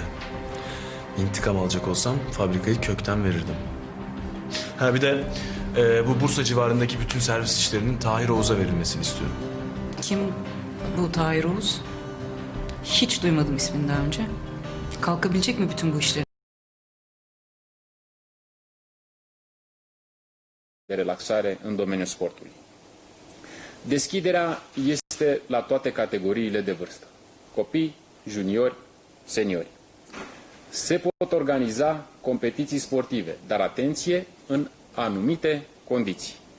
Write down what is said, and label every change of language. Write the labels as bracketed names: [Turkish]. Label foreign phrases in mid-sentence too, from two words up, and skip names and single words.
[Turkish] İntikam alacak olsam fabrikayı kökten verirdim. Ha bir de bu Bursa civarındaki bütün servis işlerinin Tahir Oğuz'a verilmesini istiyorum. Kim bu Tahir Oğuz? Hiç duymadım ismini daha önce. Kalkabilecek mi bütün bu işleri? [Romanian] De relaxare în domeniul sportului. Deschiderea este la toate categoriile de vârstă. Copii, juniori, seniori. Se pot organiza competiții sportive, dar atenție, în anumite condiții.